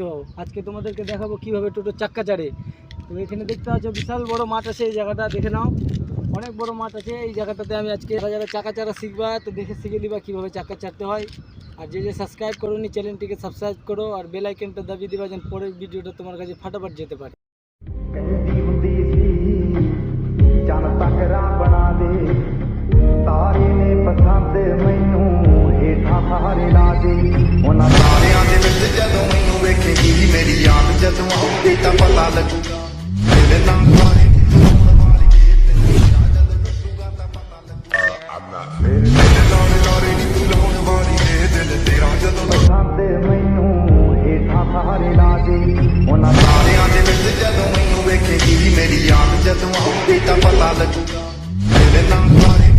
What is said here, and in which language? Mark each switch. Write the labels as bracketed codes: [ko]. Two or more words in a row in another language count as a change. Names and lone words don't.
[bn] আজকে তোমাদেরকে দেখাবো কিভাবে টোটো চাক্কা চাড়ে। তো এখানে দেখতে পাচ্ছ বিশাল বড় মাঠ আছে, এই জায়গাটা দেখে নাও, অনেক বড় মাঠ আছে। এই জায়গাটাতে আমি আজকে যারা চাকা চাড়া শিখবা, তো দেখে শিখে দিবা কীভাবে চাক্কা চাড়তে হয়। আর যে সাবস্ক্রাইব করোনি চ্যানেলটিকে সাবস্ক্রাইব করো আর বেল আইকনটা দাবিয়ে দিবা যেন পরের ভিডিওটা তোমার কাছে ফাটাফাট যেতে পারে। [pa] ਤਾਰੇ ਨੇ ਪਸੰਦ ਮੈਨੂੰ ਹੇਠਾਂ ਸਾਰੇ ਲਾ ਦੇ ਉਹਨਾਂ ਤਾਰਿਆਂ ਦੇ ਵਿੱਚ ਜਦੋਂ ਮੈਨੂੰ ਵੇਖੇਗੀ ਮੇਰੀ ਯਾਦ ਜਦੋਂ ਆਉਂਦੀ ਤਾਂ ਪਤਾ ਲੱਗੂਗਾ ਤੇਰੇ ਨਾਲ ਸਾਰੇ ਵਾਰ ਕੇ ਤੈਨੂੰ ਜਦੋਂ ਟੁੱਟੂਗਾ ਤਾਂ ਪਤਾ ਲੱਗੂਗਾ ਮੇਰੇ ਨਾਲ ਲਾਰੇ ਨੀ ਤੂੰ ਲਾਉਣ ਵਾਲੀ ਏ ਦਿਲ ਤੇਰਾ ਜਦੋਂ ਪਸੰਦ ਮੈਨੂੰ ਹੇਠਾਂ ਸਾਰੇ ਲਾ ਦੇ ਉਹਨਾਂ ਤਾਰਿਆਂ ਦੇ ਵਿੱਚ ਜਦੋਂ ਮੈਨੂੰ ਵੇਖੇਗੀ ਮੇਰੀ ਯਾਦ ਜਦੋਂ ਆਉਂਦੀ ਤਾਂ ਪਤਾ ਲੱਗੂਗਾ ਤੇਰੇ ਨਾਲ